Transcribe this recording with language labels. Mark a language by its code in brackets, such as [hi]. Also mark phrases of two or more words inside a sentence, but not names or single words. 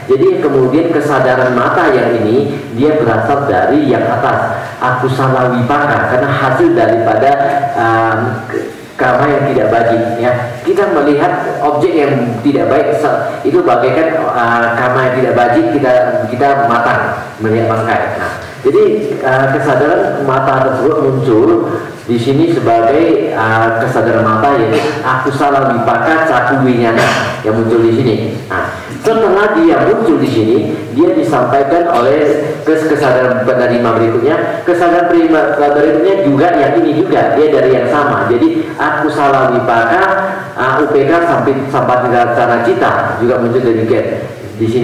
[id] Jadi kemudian kesadaran mata yang ini dia berasal dari yang atas, [pi] akusala wipaka, [id] karena hasil daripada karma yang tidak baik ya. Kita melihat objek yang tidak baik itu bagaikan karma yang tidak baik, kita matang melihat bangkai. Nah, jadi kesadaran mata tersebut muncul di sini sebagai kesadaran mata, yaitu [pi] akusala wipaka caku winyana [id] yang muncul di sini. Nah, setelah dia muncul di sini, dia disampaikan oleh kesadaran penerima berikutnya. Kesadaran penerima berikutnya juga yang ini juga, dia dari yang sama. Jadi [pi] akusala wipaka, [id] UPK sampai cara cita juga muncul dari di sini.